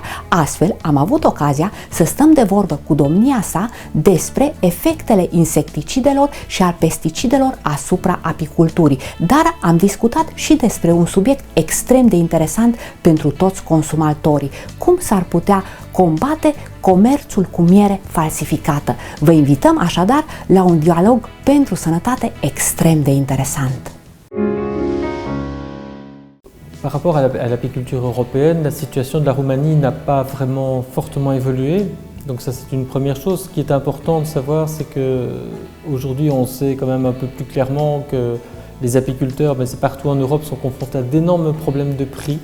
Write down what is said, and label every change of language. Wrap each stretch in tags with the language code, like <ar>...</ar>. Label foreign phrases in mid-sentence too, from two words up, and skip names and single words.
<ro>Astfel, am avut ocazia să stăm de vorbă cu domnia sa despre efectele insecticidelor și al pesticidelor asupra apiculturii, dar am discutat și despre un subiect extrem de interesant pentru toți consumatorii: cum s-ar putea combate comerțul cu miere falsificată. Vă invităm așadar la un dialog pentru sănătate extrem de interesant.</ro> <fr>Par rapport à l'apiculture européenne, la situation de la Roumanie n'a pas vraiment fortement évolué. Donc ça, c'est une première chose. Ce qui est important de savoir, c'est qu'aujourd'hui on sait quand même un peu plus clairement que les apiculteurs, c'est partout en Europe, sont confrontés à d'énormes problèmes de prix.</fr>